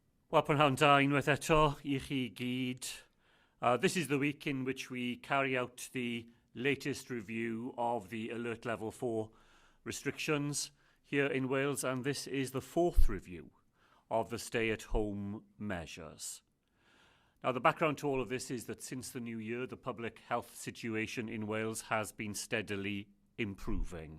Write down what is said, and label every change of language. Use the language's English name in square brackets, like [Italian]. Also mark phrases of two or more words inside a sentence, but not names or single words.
[Welsh] Wel, prynhawn da unwaith eto I chi gyd. [English] This is the week in which we carry out the latest review of the Alert Level 4 restrictions here in Wales, and this is the fourth review of the stay-at-home measures. Now, the background to all of this is that since the new year, the public health situation in Wales has been steadily improving.